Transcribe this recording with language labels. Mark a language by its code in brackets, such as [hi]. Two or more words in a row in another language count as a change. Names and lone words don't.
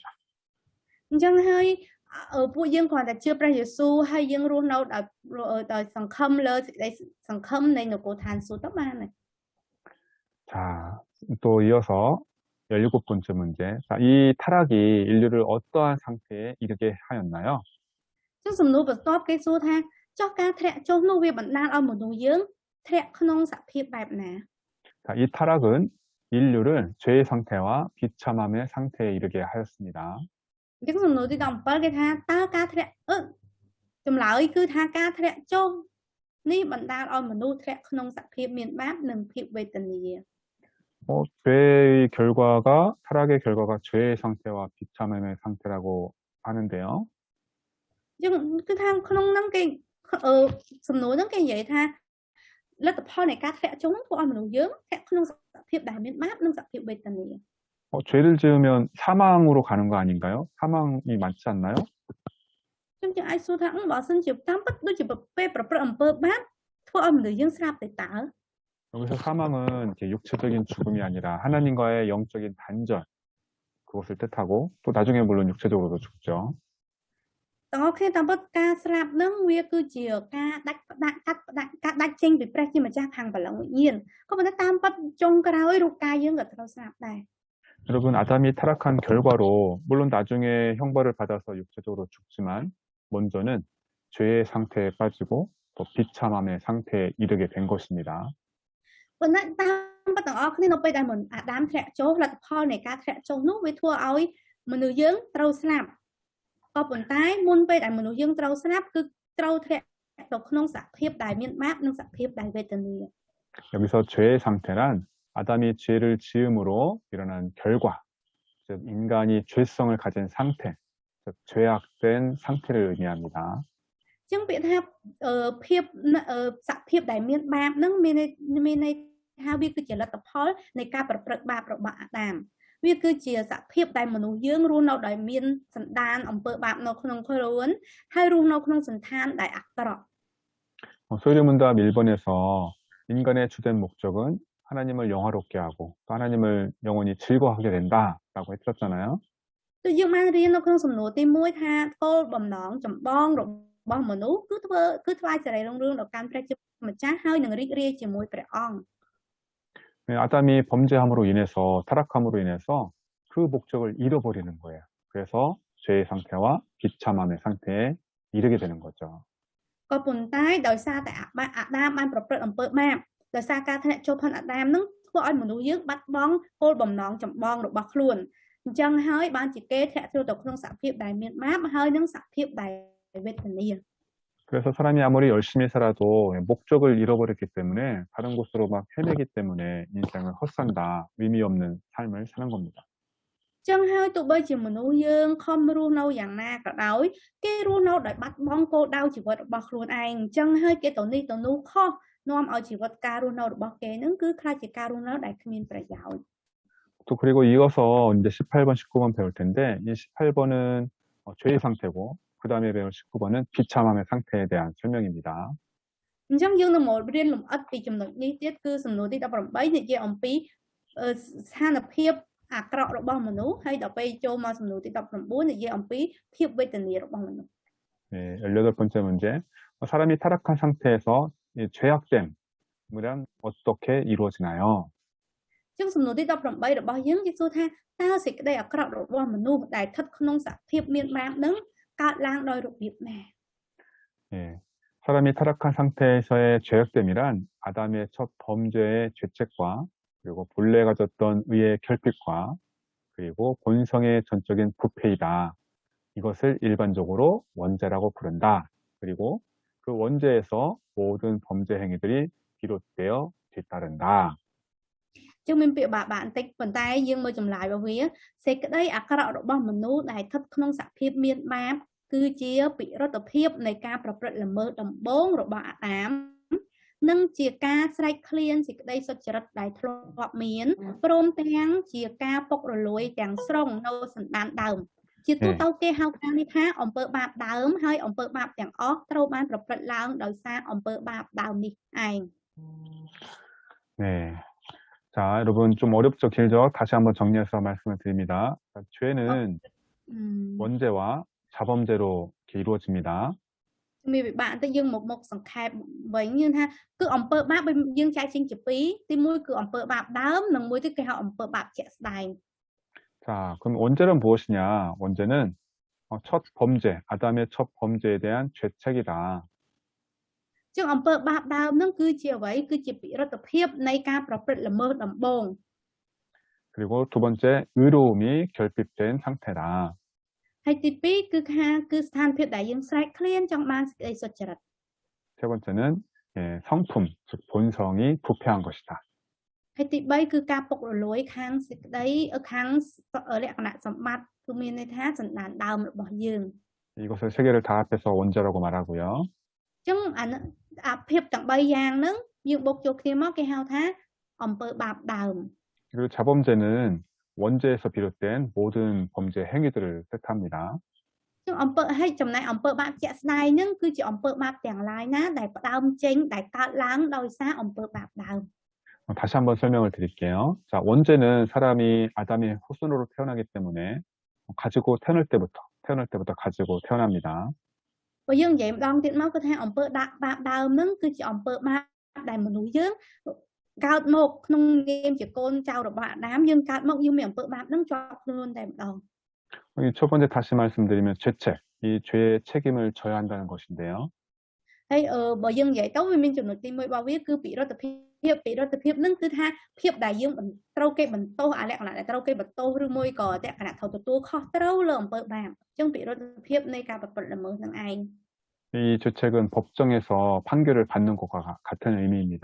[km] អញ្ចឹងហើយពួកយើងគ្រាន់តែជឿព្រះយេស៊ូវហើយយើងរស់នៅដោយសង្ឃឹមលើសេចក្តីសង្ឃឹមនៃនគរឋានសួគ៌ទៅបានហើយ [ko] 자, 또 이어서 17번째 문제. 자, 이 타락이 인류를 어떠한 상태에 이르게 하였나요? [km] ចឹងសំណួរបន្ទាប់គេសួរថាចុះការធ្លាក់ចុះនោះវាបណ្ដាលឲ្យមនុស្សយើងធ្លាក់ក្នុងសភាពបែបណា [ko] 자, 이 타락은 인류를 죄의 상태와 비참함의 상태에 이르게 하였습니다. [km] អញ្ចឹងសំណួរទី17គេថាតើការធ្លាក់ចម្លើយគឺថាការធ្លាក់ចុះនេះបណ្ដាលឲ្យមនុស្សធ្លាក់ក្នុងសភាពមានបាបនិងភាពវេទនា [ko] 죄의 결과가 타락의 결과가 죄의 상태와 비참함의 상태라고 하는데요. [km] អញ្ចឹងគឺថាក្នុងហ្នឹងគេសំណួរហ្នឹងគេនិយាយថាលទ្ធផលនៃការធ្លាក់ចុះហ្នឹងធ្វើឲ្យមនុស្សយើងធ្លាក់ក្នុងសភាពដែលមានបាបនិងសភាពវេទនា [ko] 죄를 지으면 사망으로 가는 거 아닌가요? 사망이 맞지 않나요? [km] អញ្ចឹងយើងអាចសួរថាបើសិនជាតាមពិតដូចជាពេលប្រព្រឹត្តអំពើបាបធ្វើឲ្យមនុស្សយើងស្លាប់ទៅតើ [ko] 여기서 사망은 이렇게 육체적인 죽음이 아니라 하나님과의 영적인 단절 그것을 뜻하고 또 나중에 물론 육체적으로도 죽죠. [km] ទាំងអស់គ្នាតាមពិតការស្លាប់ហ្នឹងវាគឺជាការដាច់ចេញពីព្រះជាម្ចាស់ខាងបល្ល័ង្កវិញ្ញាណក៏ប៉ុន្តែតាមពិតចុងក្រោយរូបកាយយើងក៏ត្រូវស្លាប់ដែរ [ko] 여러분 아담이 타락한 결과로 물론 나중에 형벌을 받아서 육체적으로 죽지만 먼저는 죄의 상태에 빠지고 또 비참함의 상태에 이르게 된 것입니다. [km] ប៉ុន្តែតាមពិតទាំងអស់គ្នានៅពេលដែលអាដាមធ្លាក់ចុះលទ្ធផលនៃការធ្លាក់ចុះនោះវាធ្វើឲ្យមនុស្សយើងត្រូវស្លាប់ក៏ប៉ុន្តែមុនពេលដែលមនុស្សយើងត្រូវស្លាប់គឺត្រូវធ្លាក់ទៅក្នុងសភាពដែលមានបាបនិងសភាពដែលវេទនា [ko] 여기서 죄의 상태란 아담이 죄를 지음으로 일어난 결과, 즉 인간이 죄성을 가진 상태, 즉 죄악된 상태를 의미합니다. [km] អញ្ចឹងពាក្យថាភាពសភាពដែលមានបាបហ្នឹងមានន័យថាវាគឺជាលទ្ធផលនៃការប្រព្រឹត្តបាបរបស់អាដាមវាគឺជាសភាពដែលមនុស្សយើងរស់នៅដោយមានសន្តានអំពើបាបនៅក្នុងខ្លួនហើយរស់នៅក្នុងសន្តានដែលអាក្រក់ [ko] 소유문답 1번에서 인간의 주된 목적은 하나님을 영화롭게 하고 또 하나님을 영원히 즐거워하게 된다라고 했었잖아요. [km] គឺយើងបានរៀននៅក្នុងសំណួរទី1ថាគោលបំណងចម្បងរបស់មនុស្សគឺថ្វាយសេរីរុងរឿងដល់កាន់ព្រះជាម្ចាស់ហើយនឹងរីករាយជាមួយព្រះអង្គ [ko] 아담이 범죄함으로 인해서 타락함으로 인해서 그 목적을 잃어버리는 거예요. 그래서 죄의 상태와 비참함의 상태에 이르게 되는 거죠. [km] ក៏ប៉ុន្តែដោយសារតែអាដាមបានប្រព្រឹត្តអំពើបាបដោយសារការធ្លាក់ចុះផងអាដាមនឹងធ្វើឲ្យមនុស្សយើងបាត់បង់គោលបំណងចម្បងរបស់ខ្លួនអញ្ចឹងហើយបានជាគេធ្លាក់ចូលទៅក្នុងសភាពដែលមានបាបហើយនឹងសភាពដែលវេទនា [ko] 그래서 사람이 아무리 열심히 살아도 목적을 잃어버렸기 때문에 다른 곳으로 막 헤매기 때문에 인생을 헛산다, 의미 없는 삶을 사는 겁니다. [km] ចឹងហើយទោះបីជាមនុស្សយើងខំរស់នៅយ៉ាងណាក៏ដោយគេរស់នៅដោយបាត់បង់គោលដៅជីវិតរបស់ខ្លួនឯងអញ្ចឹងហើយគេទៅនេះទៅនោះខុសនាំឲ្យជីវិតការរស់នៅរបស់គេនឹងគឺខ្លាចជាការរស់នៅដែលគ្មានប្រយោជន៍ [ko] 또 그리고 이어서 이제 18번, 19번 배울 텐데 이 18번은 죄의 상태고 그 다음에 배울 19번은 비참함의 상태에 대한 설명입니다. [km] អញ្ចឹងយើងនឹងមករៀនលម្អិតពីចំណុចនេះទៀតគឺសំណួរទី18និយាយអំពីស្ថានភាពអាក្រក់របស់មនុស្សហើយដល់ពេលចូលមកសំណួរទី19និយាយអំពីភាពវេទនារបស់មនុស្ស [ko] 네, 18번째 문제. 사람이 타락한 상태에서 이 죄악됨이란 어떻게 이루어지나요? [km] ចឹងសំណួរទី18របស់យើងគេសួរថាតើសេចក្តីអាក្រក់របស់មនុស្សដែលស្ថិតក្នុងសភាពមានបាបនឹងកើតឡើងដោយរបៀបណា [ko] 예, 사람이 타락한 상태에서의 죄악됨이란 아담의 첫 범죄의 죄책과 그리고 본래 가졌던 의의 결핍과 그리고 본성의 전적인 부패이다. 이것을 일반적으로 원죄라고 부른다. 그리고 그 원죄에서 모든 범죄 행위들이 비롯되어 뒤따른다. [km] ចឹងមានពាក្យបាក់បន្តិចប៉ុន្តែយើងមើលចម្លើយរបស់វាសេចក្តីអាក្រក់របស់មនុស្សដែលស្ថិតក្នុងសភាពមានបាបគឺជាពិរុទ្ធភាពនៃការប្រព្រឹត្តល្មើសដំបូងរបស់អាដាមនិងជាការស្រែកឃ្លានសេចក្តីសុចរិតដែលធ្លាប់មានព្រមទាំងជាការពុករលួយទាំងស្រុងនៅសន្តានដើមជាទូទៅគេហៅខាងនេះថាអំពើបាបដើមហើយអំពើបាបទាំងអស់ត្រូវបានប្រព្រឹត្តឡើងដោយសារអំពើបាបដើមនេះឯង [ko] 네. 자, 여러분 좀 어렵죠? 길죠? 다시 한번 정리해서 말씀을 드립니다. 자, 죄는 원죄와 자범죄로 이렇게 이루어집니다. [km] មានវិបាកតែយើងមកសង្ខេបវិញយើងថាគឺអំពើបាបយើងចែកចេញជាពីរទីមួយគឺអំពើបាបដើមនិងមួយទៀតគេហៅអំពើបាបជាក់ស្ដែង [ko] 자, 그럼 원죄는 무엇이냐? 원죄는 첫 범죄, 아담의 첫 범죄에 대한 죄책이다. [km] ចឹងអំពើបាបដើមហ្នឹងគឺជាអ្វីគឺជាពិរុទ្ធភាពនៃការប្រព្រឹត្តល្មើសដំបូង [ko] 그리고 두 번째, 의로움이 결핍된 상태다. [km] ហើយទីពីរគឺថាគឺស្ថានភាពដែលយើងស្រែកឃ្លានចង់បានសេចក្តីសុចរិត [ko] 세 번째는 성품, 즉 본성이 부패한 것이다. [km] ហើយទី3គឺការពុករលួយខាងសេចក្តីខាងលក្ខណៈសម្បត្តិគឺមានន័យថាសន្តានដើមរបស់យើង [ko] 이것을 세 개를 다 합해서 원죄라고 말하고요. [km] ចឹងអាភាពទាំង3យ៉ាងហ្នឹងយើងបូកចូលគ្នាមកគេហៅថាអំពើបាបដើម [ko] 그리고 자범죄는 원죄에서 비롯된 모든 범죄 행위들을 뜻합니다. [km] ចឹងអំពើហើយចំណែកអំពើបាបជាក់ស្ដែងហ្នឹងគឺជាអំពើបាបទាំងឡាយណាដែលផ្ដើមចេញដែលកើតឡើងដោយសារអំពើបាបដើម [ko] 다시 한번 설명을 드릴게요. 자, 원죄는 사람이 아담의 후손으로 태어나기 때문에 가지고 태어날 때부터 가지고 태어납니다. [km] បើយើងនិយាយម្ដងទៀតមកគឺថាអំពើបាបដើមហ្នឹងគឺជាអំពើបាបដែលមនុស្សយើងកើតមកក្នុងនាមជាកូនចៅរបស់អាដាមយើងកើតមកយើងមានអំពើបាបហ្នឹងជាប់ខ្លួនតែម្ដង [ko] 첫 번째 다시 말씀드리면 죄책, 이 죄의 책임을 져야 한다는 것인데요. [km] ហើយបើយើងនិយាយទៅវាមានចំណុចទី1របស់វាគឺពិរុទ្ធភាពហ្នឹងគឺថាភាពដែលយើងត្រូវគេបន្ទោសអាលក្ខណៈដែលត្រូវគេបន្ទោសឬមួយក៏លក្ខណៈត្រូវទទួលខុសត្រូវលើអំពើបាបអញ្ចឹងពិរុទ្ធភាពនៃការប្រព្រឹត្តល្មើសនឹងឯង [ko] 이 죄책은 법정에서 판결을 받는 것과 같은 의미입니다.